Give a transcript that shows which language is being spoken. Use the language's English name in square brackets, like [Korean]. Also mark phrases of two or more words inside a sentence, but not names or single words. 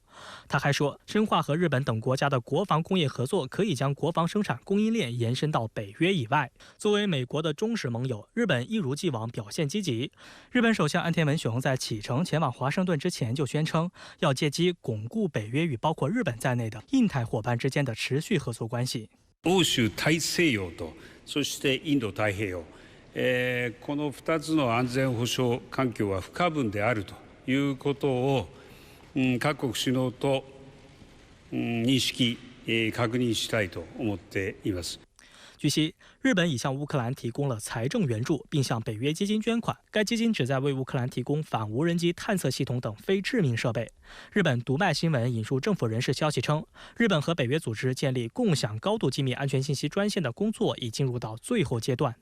[Chinese] 他还说，深化和日本等国家的国防工业合作，可以将国防生产供应链延伸到北约以外。作为美国的忠实盟友，日本一如既往表现积极。日本首相岸田文雄在启程前往華盛顿之前就宣称，要借機巩固北約與包括日本在内的印太伙伴之間的持續合作關係。 [Japanese] 欧州大西洋とそしてインド太平洋、この2つの安全保障環境は不可分であるということを、各国首脳と、認識、確認したいと思っています。 [Chinese] 据悉，日本已向乌克兰提供了财政援助，并向北约基金捐款。该基金旨在为乌克兰提供反无人机探测系统等非致命设备。日本读卖新闻引述政府人士消息称，日本和北约组织建立共享高度机密安全信息专线的工作已进入到最后阶段。